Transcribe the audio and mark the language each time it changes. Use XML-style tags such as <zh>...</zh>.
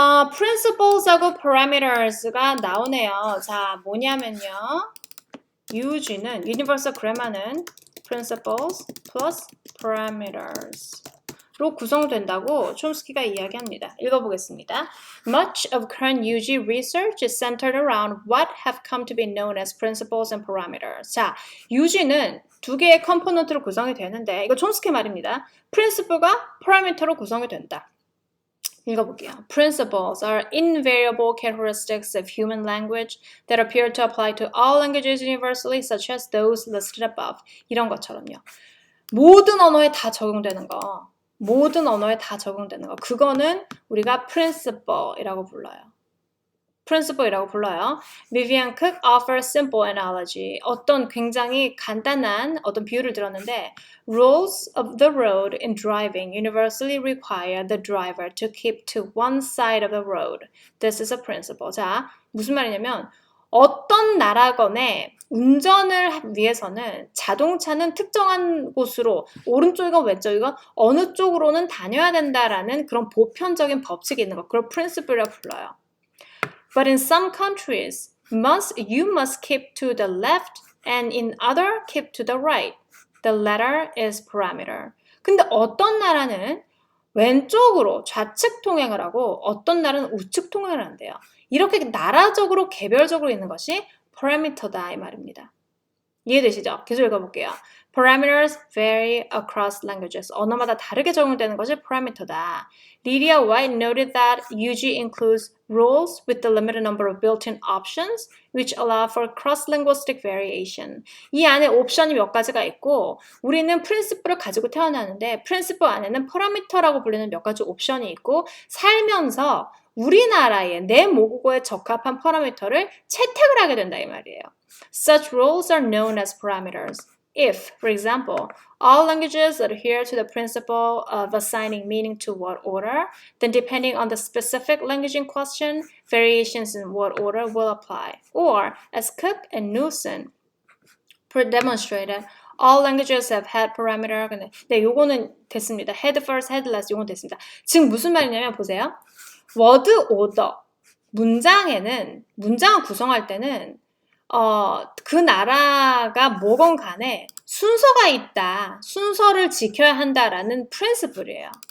<ko>principles하고 parameters가 나오네요. 자, 뭐냐면요. UG는, universal grammar는 principles plus parameters 로 구성된다고 촘스키가 이야기합니다. 읽어보겠습니다.</ko> <en>Much of current UG research is centered around what have come to be known as principles and parameters.</en> <ko>자, UG는 두 개의 컴포넌트로 구성이 되는데 이거 촘스키 말입니다. principle가 parameter로 구성이 된다. 읽어볼게요.</ko> <en>Principles are invariable characteristics of human language that appear to apply to all languages universally, such as those listed above.</en> <ko>이런 것처럼요. 모든 언어에 다 적용되는 거. 모든 언어에 다 적용되는 거. 그거는 우리가 principle이라고 불러요. principle이라고 불러요.</ko> <en>Vivian Cook offers simple analogy.</en> <ko>어떤 굉장히 간단한 어떤 비유를 들었는데</ko> <en>Rules of the road in driving universally require the driver to keep to one side of the road. This is a principle.</en> <ko>자, 무슨 말이냐면 어떤 나라건에 운전을 위해서는 자동차는 특정한 곳으로 오른쪽이건 왼쪽이건 어느 쪽으로는 다녀야 된다라는 그런 보편적인 법칙이 있는 거. 그걸 principle이라고 불러요.</ko> <en>But in some countries, you must keep to the left and in other keep to the right. The latter is parameter.</en> <ko>근데 어떤 나라는 왼쪽으로 좌측 통행을 하고 어떤 나라는 우측 통행을 한대요. 이렇게 나라적으로 개별적으로 있는 것이 parameter다 이 말입니다. 이해되시죠? 계속 읽어볼게요.</ko> <en>Parameters vary across languages.</en> <ko>언어마다 다르게 적용되는 것이 parameter다.</ko> <en>Lydia White noted that UG includes rules with the limited number of built-in options, which allow for cross-linguistic variation.</en> <ko>이 안에 옵션이 몇 가지가 있고 우리는 principle을 가지고 태어나는데 principle 안에는 parameter라고 불리는 몇 가지 옵션이 있고 살면서 우리나라의 내 모국어에 적합한 파라미터를 채택을 하게 된다 이 말이에요.</ko> <en>Such rules are known as parameters. If, for example, all languages adhere to the principle of assigning meaning to word order, then depending on the specific language in question, variations in word order will apply. Or, as Cook and Newson demonstrated, all languages have head parameter.</en> <ko>네, 요거는 됐습니다. Head first, head last 요건 됐습니다. 지금 무슨 말이냐면 보세요. 워드 오더, 문장을 구성할 때는 그 나라가 뭐건 간에 순서가 있다. 순서를 지켜야 한다라는 프린시플이에요.</ko>